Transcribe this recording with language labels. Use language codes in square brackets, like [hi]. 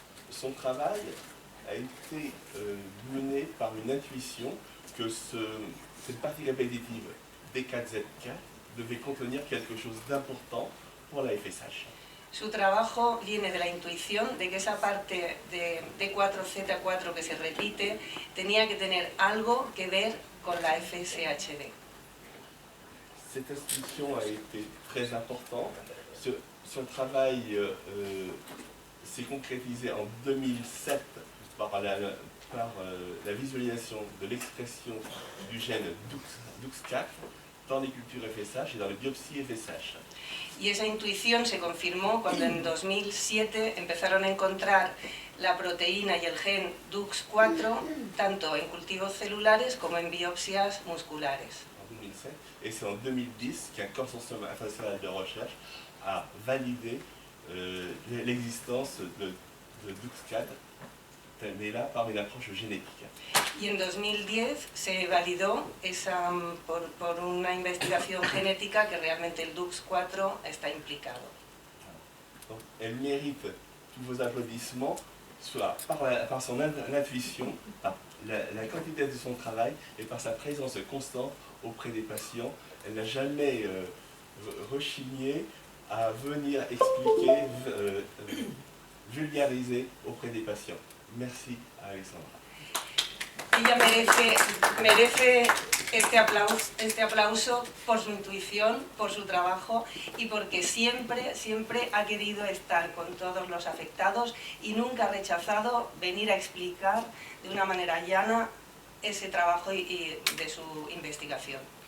[fr] Son travail a été mené par une intuition que cette partie répétitive D4Z4 devait contenir quelque chose d'important pour la FSH. [es] Su trabajo viene de la intuición de que esa parte de D4Z4 que se repite tenía que tener algo que ver con la FSHD. [fr] Cette intuition a été très importante. Son travail s'est concrétisé en 2007 par la visualisation de l'expression du gène DUX4 dans les cultures FSH et dans les biopsies FSH. [es] Y esa intuición se confirmó cuando en 2007 empezaron a encontrar la proteína y el gen DUX4 tanto en cultivos celulares como en biopsias musculares. [fr] En 2007, et c'est en 2010 qu'un consortium international de recherche a validé l'existence de DUX4, mais là par une approche génétique. [es] Y en 2010 se validó por una investigación genética que realmente el DUX4 está implicado. [fr] Donc, elle mérite tous vos applaudissements par son intuition, par la quantité de son travail et par sa présence constante auprès des patients. Elle n'a jamais rechigné à venir expliquer, vulgariser auprès des patients. Merci à Alexandra. [es] Ella merece este aplauso por su intuición, por su trabajo y porque siempre ha querido estar con todos los afectados y nunca ha rechazado venir a explicar de una manera llana ese trabajo y de su investigación.